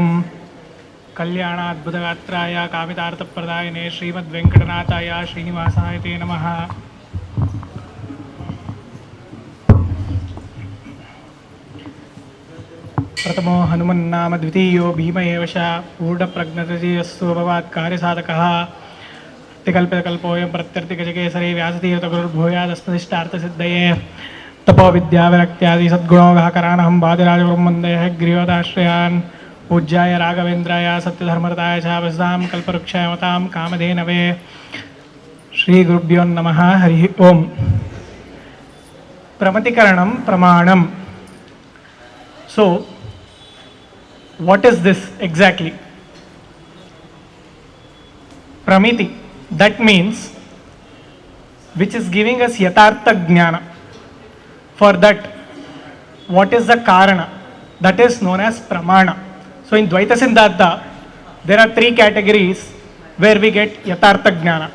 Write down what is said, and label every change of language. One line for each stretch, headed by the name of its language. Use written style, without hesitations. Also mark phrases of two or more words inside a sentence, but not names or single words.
Sanskrit: ಕಲ್ಯಾಣಾದ್ಭುತಗಾತ್ರಾಯ ಕಾಮಿತಾರ್ಥಪ್ರದಾಯಿನೇ ಶ್ರೀಮದ್ವೆಂಕಟನಾಥಾಯ ಶ್ರೀನಿವಾಸಾಯ ತೇ ನಮಃ. ಪ್ರಥಮೋ ಹನುಮನ್ನಾಮ ದ್ವಿತೀಯೋ ಭೀಮ ಏವ ಚ ಪೂರ್ಣಪ್ರಜ್ಞತೃತೀಯಸ್ತು ಭವಾತ್ ಕಾರ್ಯಸಾಧಕಃ. ಅರ್ಥಿಕಲ್ಪಿತಕಲ್ಪೋಯಂ ಪ್ರತ್ಯರ್ಥಿಗಜಕೇಸರಿ ವ್ಯಾಸತೀರ್ಥಗುರುರ್ಭೂಯಾದಸ್ಮದಿಷ್ಟಾರ್ಥಸಿದ್ಧಯೇ. ತಪೋ ವಿದ್ಯಾ ವಿರಕ್ತ್ಯಾದಿ ಸದ್ಗುಣೋಗಾಕರಾನಹಂ ವಾದಿರಾಜಗುರುಂ ವಂದೇ ಗ್ರೀವದಾಶ್ರಯಾನ್. पूज्याय राघवेन्द्राय सत्यधर्मरताय च वसतां कल्पवृक्षाय मतां कामधेनवे. श्री गुरुभ्यो नमः. हरि ओम. प्रमतिकरणं प्रमाणं.
English: So What is this exactly? Pramiti. That means which is giving us
Sanskrit: यथार्थ ज्ञान.
English: For that, what is the karana? That is known as pramana. So in
Sanskrit: द्वैत सिद्धान्त,
English: there are three categories where we get
Sanskrit: यथार्थ ज्ञान.